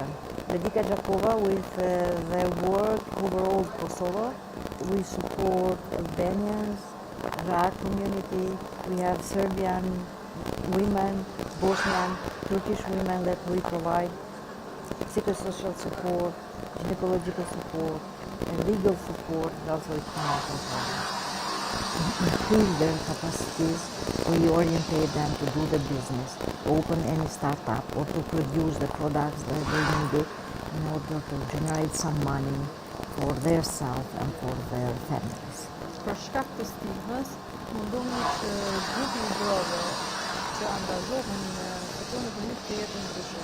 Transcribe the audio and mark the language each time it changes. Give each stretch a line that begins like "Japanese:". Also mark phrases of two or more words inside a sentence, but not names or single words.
English: Medica Jakova, with their work overall Kosovo, we support Albanians, Raj community, we have Serbian women, Bosnian, Turkish women that we provide psychosocial support, gynecological support, and legal support, and also economic support. Increase their capacities, reorientate them to do the business, open any startup, or to produce the products that they need in order to generate some money for themselves and for their families.
Albanian: Për shkak të stigmës, mundohemi që grupi i grove që angazhohen në sektorin ekonomik të jetë ndryshe.